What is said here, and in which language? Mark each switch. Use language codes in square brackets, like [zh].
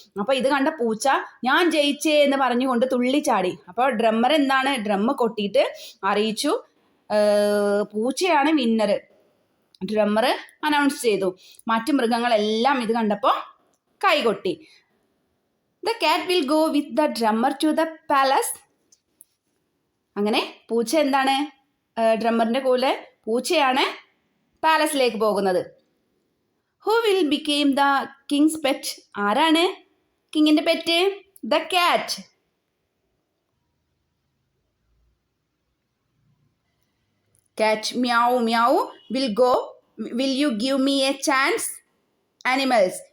[ml] അപ്പോൾ ഇത് കണ്ട പൂച്ച ഞാൻ ജയിച്ചേ എന്ന് പറഞ്ഞുകൊണ്ട് തുള്ളിച്ചാടി. അപ്പോൾ ഡ്രം കൊട്ടിയിട്ട് അറിയിച്ചു, പൂച്ചയാണ് വിന്നർ. ഡ്രമ്മർ അനൗൺസ് ചെയ്തു. മറ്റു മൃഗങ്ങളെല്ലാം ഇത് കണ്ടപ്പോൾ കൈകൊട്ടി. [en] The cat will go with the drummer to the palace. [ml] അങ്ങനെ പൂച്ച എന്താണ്? ഡ്രമ്മറിൻ്റെ കൂടെ പൂച്ചയാണ് പാലസിലേക്ക് പോകുന്നത്. [en] Who will become the king's pet? [ml] ആരാണ് കിങ്ങിൻ്റെ pet? [en] The cat. Cat meow meow, will you give me a chance? Animals.